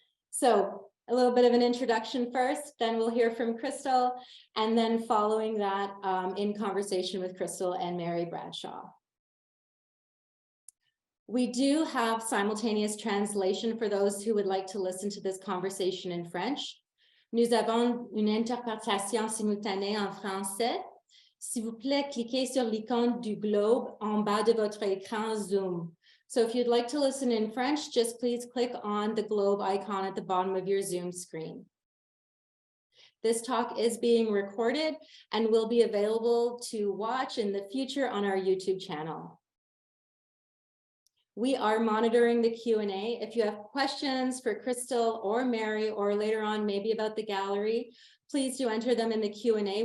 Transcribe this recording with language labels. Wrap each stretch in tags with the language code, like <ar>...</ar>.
<en>So a little bit of an introduction first, then we'll hear from Krystle, and then following that in conversation with Krystle and Mary Bradshaw. We do have simultaneous translation for those who would like to listen to this conversation in French.</en> <fr>Nous avons une interprétation simultanée en français. S'il vous plaît, cliquez sur l'icône du globe en bas de votre écran Zoom.</fr> <en>So if you'd like to listen in French, just please click on the globe icon at the bottom of your Zoom screen. This talk is being recorded and will be available to watch in the future on our YouTube channel. We are monitoring the Q&A. If you have questions for Krystle or Mary, or later on maybe about the gallery, please do enter them in the Q&A.</en>